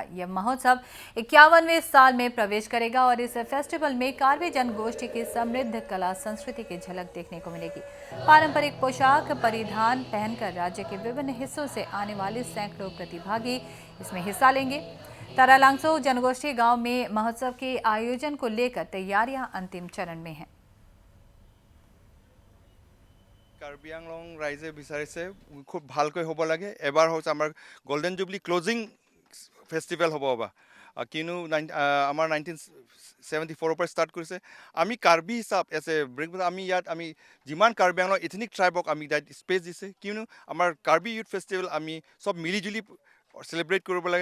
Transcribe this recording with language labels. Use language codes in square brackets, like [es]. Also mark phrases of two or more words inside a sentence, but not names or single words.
[hi] यह महोत्सव 51वें साल में प्रवेश करेगा और इस फेस्टिवल में कार्बी जनगोष्ठी की समृद्ध कला संस्कृति की झलक देखने को मिलेगी। पारंपरिक पोशाक परिधान पहनकर राज्य के विभिन्न हिस्सों से आने वाले सैकड़ों प्रतिभागी इसमें हिस्सा लेंगे। तारालांगसो जनगोष्ठी गांव में महोत्सव के आयोजन को लेकर तैयारियां अंतिम चरण में हैं। [as] কাৰ্বি আংলং ৰাইজে বিচাৰিছে খুব ভালকৈ হ'ব লাগে। এবাৰ হৈছে আমাৰ [en] golden jubilee closing festival [as] হ'ব কিনো আমাৰ 1974 পৰা ষ্টাৰ্ট কৰিছে। আমি কাৰ্বি হিচাপ আমি ইয়াত আমি যিমান কাৰ্বি আংলং এথনিক ট্ৰাইবক আমি ইয়াত স্পেচ দিছে, কিয়নো আমাৰ কাৰ্বি ইউথ ফেষ্টিভেল আমি [hi] सब मिलीजुली [as] চেলিব্ৰেট কৰিব লাগে।